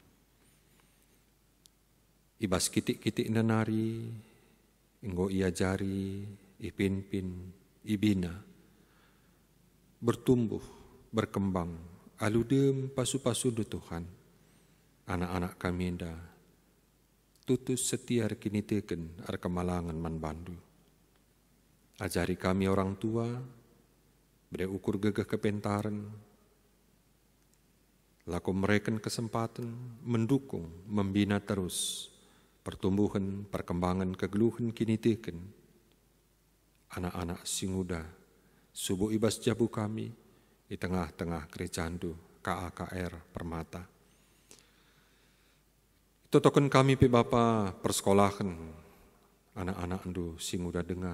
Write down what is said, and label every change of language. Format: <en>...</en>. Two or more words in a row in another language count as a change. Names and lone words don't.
<btx>Ibas kitik-kitik nanari, enggo ia jari, ipinpin, ibina,</btx> <id>bertumbuh, berkembang,</id> <btx>aludem pasu-pasu du Tuhan, anak-anak kami enda, tutus setia kini teken ar kemalangan man bandu.</btx> <id>Ajari kami orang tua, beri ukur gegah kepentaran, laku mereken kesempatan, mendukung, membina terus, pertumbuhan, perkembangan,</id> <btx>kegeluhan kini teken. Anak-anak si muda, subuh ibas jabu kami</btx> <id>di tengah-tengah</id> <btx>gerejandu KAKR Permata. Totokan kami pe Bapa persekolahan anak-anak andu si muda dengar.</btx>